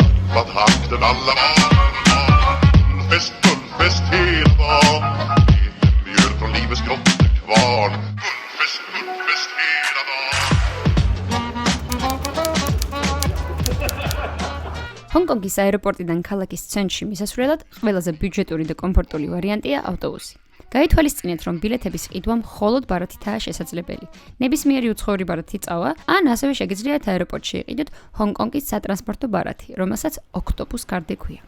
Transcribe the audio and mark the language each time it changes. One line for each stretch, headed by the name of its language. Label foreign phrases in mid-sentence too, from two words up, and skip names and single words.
Dutch: Wat hangt er allemaal?
Swedish: Gullfest hela dagen. Mjöl från livets grottekvarn. Gullfest hela dagen.
Georgian: ჰონგ-კონგის აეროპორტიდან ქალაქის ცენტრში მისასვლელად ყველაზე ბიუჯეტური და კომფორტული ვარიანტია ავტობუსი. გაითვალისწინეთ, რომ ბილეთების ყიდვა მხოლოდ ბარათითაა შესაძლებელი. ნებისმიერი უცხოური ბარათი წავა, ან ასევე შეგიძლიათ აეროპორტში იყიდოთ ჰონგ-კონგის სატრანსპორტო ბარათი, რომელსაც ოქტოპუს კარდი ჰქვია.